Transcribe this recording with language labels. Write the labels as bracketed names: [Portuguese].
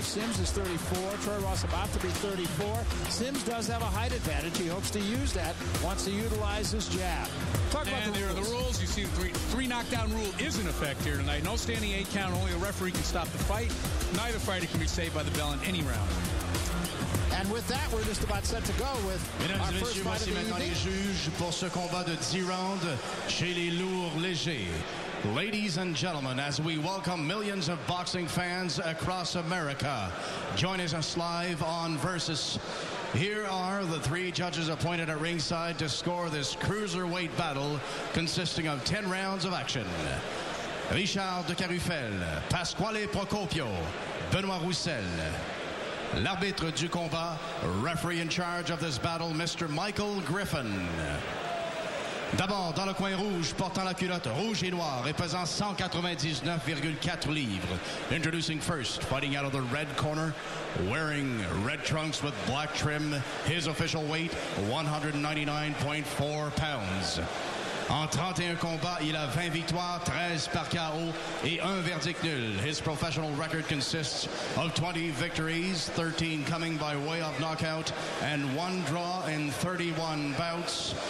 [English] Sims is 34. Troy Ross about to be 34. Sims does have a height advantage. He hopes to use that. Wants to utilize his jab. Talk about and there are the rules. You see the three knockdown rule is in effect here tonight. No standing 8 count. Only the referee can stop the fight. Neither fighter can be saved by the bell in any round. And with that, we're just about set to go with our first fight of the [French] maintenant les juges pour ce combat de 10 rounds chez les lourds légers. [English] Ladies and gentlemen, as we welcome millions of boxing fans across America, joining us live on Versus. Here are the 3 judges appointed at ringside to score this cruiserweight battle consisting of 10 rounds of action. Richard de Carufel, Pasquale Procopio, Benoît Roussel. [French] L'arbitre du combat, [English] referee in charge of this battle, Mr. Michael Griffin. [French] D'abord, dans le coin rouge, portant la culotte rouge et noire et pesant 199,4 livres. [English] Introducing first, fighting out of the red corner, wearing red trunks with black trim, his official weight, 199.4 pounds. [French] En 31 combats, il a 20 victoires, 13 par KO et 1 verdict nul. [English] His professional record consists of 20 victories, 13 coming by way of knockout, and 1 draw in 31 bouts.